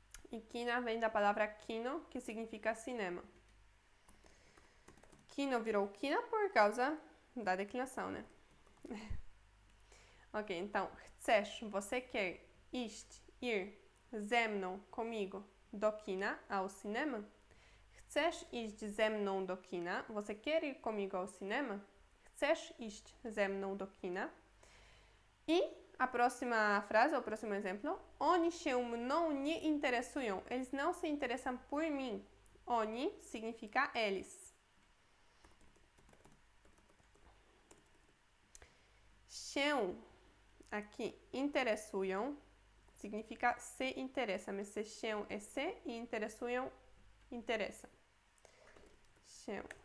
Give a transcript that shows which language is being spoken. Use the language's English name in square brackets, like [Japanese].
[Portuguese] E kina vem da palavra kino, que significa cinema. Kino virou kina por causa da declinação, né? Ok, então, chcesz, você quer, iść, ir, ze mną, comigo, do kina, ao cinema. [Polish] Chcesz iść ze mną do kina? [Portuguese] Você quer ir comigo ao cinema? [Polish] Chcesz iść ze mną do kina? [Portuguese] E a próxima frase, o próximo exemplo. [Polish] Oni się mną nie interesują. [Portuguese] Eles não se interessam por mim. Oni significa eles. Się, aqui, interesują, significa se interessa, mas se się é se e interesują, interessa. Się.